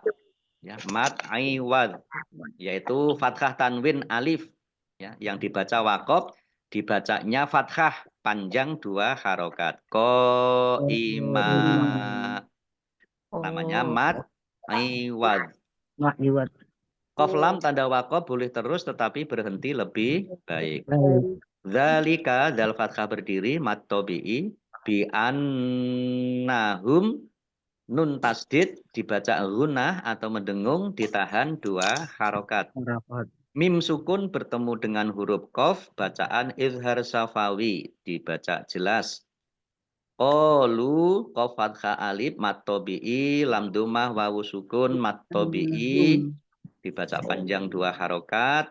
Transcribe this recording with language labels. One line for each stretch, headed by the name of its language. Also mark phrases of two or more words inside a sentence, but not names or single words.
Indonesian: Ya, mat iwad, yaitu fathah tanwin alif, ya, yang dibaca waqaf, dibacanya fathah panjang 2 harokat. Ko ima, namanya mat iwad. Qaf lam tanda waqaf boleh terus tetapi berhenti lebih baik. Zalika, dal fathah berdiri, mat tobi'i,
Arabic: بأنهم,
Indonesian: nun tasdid dibaca gunnah atau mendengung, ditahan 2 harokat. Mim sukun bertemu dengan huruf qaf, bacaan izhar safawi, dibaca jelas. Qalu, qaf fathah alif, mat tobi'i, lam dumah wawu sukun, mat tobi'i, dibaca panjang 2 harokat.